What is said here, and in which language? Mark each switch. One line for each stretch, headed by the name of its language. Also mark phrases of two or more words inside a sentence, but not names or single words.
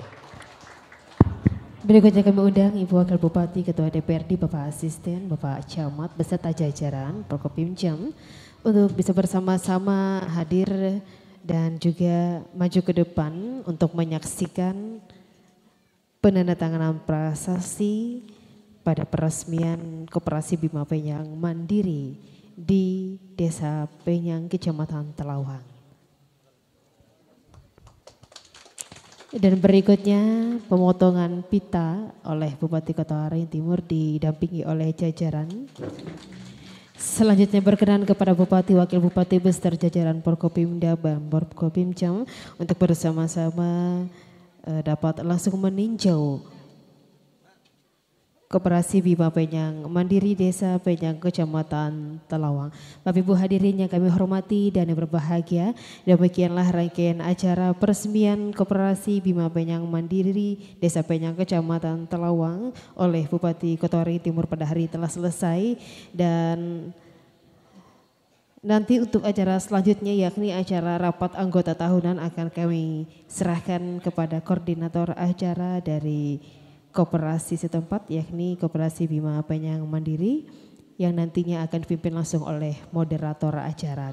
Indonesian: Berikutnya kami undang Ibu Wakil Bupati, Ketua DPRD, Bapak Asisten, Bapak Camat, beserta jajaran Prokopimjam untuk bisa bersama-sama hadir dan juga maju ke depan untuk menyaksikan penandatanganan prasasti pada peresmian Koperasi Bima Penyang Mandiri di Desa Penyang, Kecamatan Telawang. Dan berikutnya pemotongan pita oleh Bupati Kota Waringin Timur didampingi oleh jajaran. Selanjutnya berkenan kepada Bupati, Wakil Bupati beserta jajaran Porkopimda dan Porkopimjam untuk bersama-sama dapat langsung meninjau Koperasi Bima Penyang Mandiri Desa Penyang, Kecamatan Telawang. Bapak Ibu hadirin yang kami hormati dan yang berbahagia, demikianlah rangkaian acara peresmian Koperasi Bima Penyang Mandiri Desa Penyang, Kecamatan Telawang oleh Bupati Kota Waringin Timur pada hari telah selesai. Dan nanti untuk acara selanjutnya yakni acara rapat anggota tahunan akan kami serahkan kepada koordinator acara dari koperasi setempat, yakni Koperasi Bima Penyang Mandiri, yang nantinya akan dipimpin langsung oleh moderator acara.